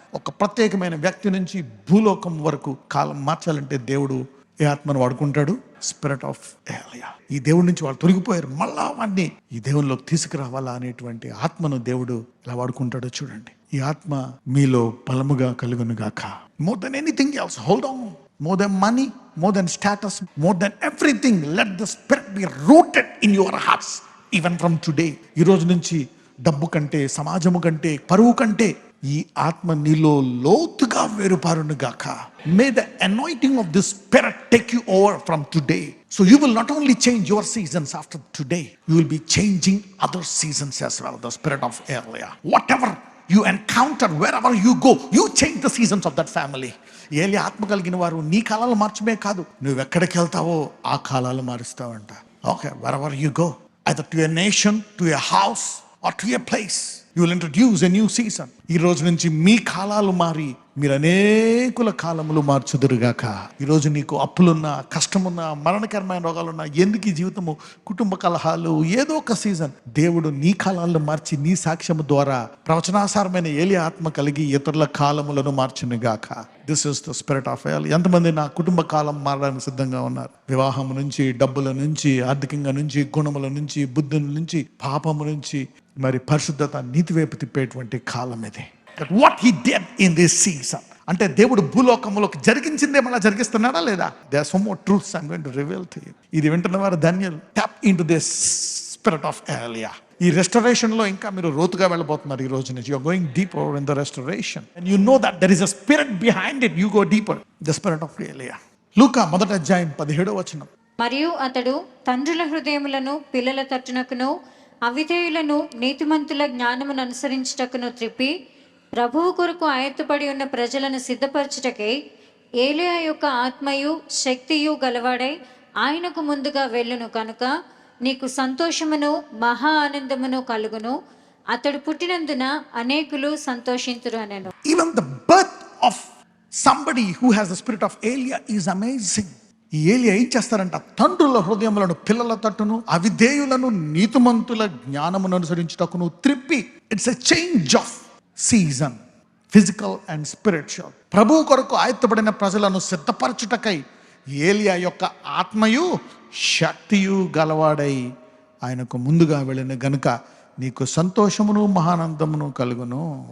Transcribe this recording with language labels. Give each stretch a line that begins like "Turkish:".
Telugu: ఒక ప్రత్యేకమైన వ్యక్తి నుంచి భూలోకం వరకు కాలం మార్చాలంటే దేవుడు ఏ ఆత్మను వాడుకుంటాడు? స్పిరిట్ ఆఫ్ ఏలియా. ఈ దేవుడి నుంచి వాళ్ళు తొలగిపోయారు, మళ్ళా వాడిని ఈ దేవునిలోకి తీసుకురావాలా అనేటువంటి ఆత్మను దేవుడు ఎలా వాడుకుంటాడో చూడండి. ఈ ఆత్మ మీలో బలముగా కలుగును గాక.
English: More than anything else, hold on. More than money, more than status, more than everything, let the spirit be rooted in your hearts even from today.
Telugu: ఈ రోజు నుంచి డబ్బు కంటే, సమాజము కంటే, పరువు కంటే ఈ ఆత్మ నీలో లోతుగా వేరుపారును గాక.
English: May the anointing of this spirit take you over from today. So you will not only change your seasons after today, you will be changing other seasons as well. The spirit of Elia. Whatever you encounter, wherever you go, you change the seasons of that family.
Telugu: ఏలియా ఆత్మ కలిగిన వారు నీ కాలాలు మార్చమే కాదు, నువ్వు ఎక్కడికి వెళ్తావో ఆ కాలాలు మారుస్తావంట.
English: Okay, wherever you go, either to a nation, to a house or to a place, you will introduce a new season.
Telugu: ఈ రోజు నుంచి మీ కాలాలు మారి మీరు అనేకుల కాలములు మార్చుదురుగాక. ఈరోజు నీకు అప్పులున్నా, కష్టమున్నా, మరణకరమైన రోగాలున్నా, ఎందుకు ఈ జీవితము, కుటుంబ కలహాలు, ఏదో ఒక సీజన్ దేవుడు నీ కాలాలను మార్చి నీ సాక్ష్యము ద్వారా ప్రవచనాసారమైన ఏలియా ఆత్మ కలిగి ఇతరుల కాలములను మార్చునుగాక.
English: This is the spirit of Elijah.
Telugu: ఎంతమంది నా కుటుంబ కాలం మారడానికి సిద్ధంగా ఉన్నారు? వివాహం నుంచి, డబ్బుల నుంచి, ఆర్థికంగా నుంచి, గుణముల నుంచి, బుద్ధుల నుంచి, పాపము నుంచి మరి పరిశుద్ధత, నీతి వైపు తిప్పేటువంటి కాలం ఇది.
English: That what he did in this season,
Telugu: అంటే దేవుడు భూలోకములోకి జరిగించిందే మళ్ళీ జరిగిస్తున్నాడా లేదా?
English: There are some more truths I'm going to reveal to you.
Telugu: ఇది వింటున్న వారు ధన్యులు.
English: Tap into this spirit of Elia.
Telugu: ఈ రెస్టరేషన్ లో ఇంకా మీరు రోతుగా వెళ్ళబోతున్నారు. ఈ రోజు నుంచి
English: you are going deeper in the restoration and you know that there is a spirit behind it. You go deeper, the spirit of Elia.
Telugu: లూకా 1వ అధ్యాయం 17వ వచనం. మరియు అతడు తండ్రుల హృదయములను పిల్లల తట్టునకును, అవిధేయులను నీతిమంతుల జ్ఞానమును అనుసరించుటకును త్రిప్పి, ప్రభువు కొరకు ఆయత్తపడి ఉన్న ప్రజలను సిద్ధపరచుటకై ఏలియా యొక్క ఆత్మయు శక్తియు గలవాడై ఆయనకు ముందుగా వెళ్ళును కనుక నీకు సంతోషమును మహా ఆనందమును కలుగును. అతడు పుట్టినందున అనేకులు సంతోషింతురు అనెను.
English: Even the birth of somebody who has the spirit of Elia is amazing.
Telugu: ఈ ఏలియా ఏం చేస్తారంట? తండ్రుల హృదయములను పిల్లల తట్టును, అవిధేయులను నీతిమంతుల జ్ఞానమును అనుసరించుటకును త్రిప్పి.
English: It's a change of season, physical and spiritual.
Telugu: ప్రభువు కొరకు ఆయత్తబడిన ప్రజలను సిద్ధపరచుటకై ఏలియా యొక్క ఆత్మయు శక్తియు గలవాడై ఆయనకు ముందుగా వెళ్ళిన గనుక నీకు సంతోషమును మహానందమును కలుగును.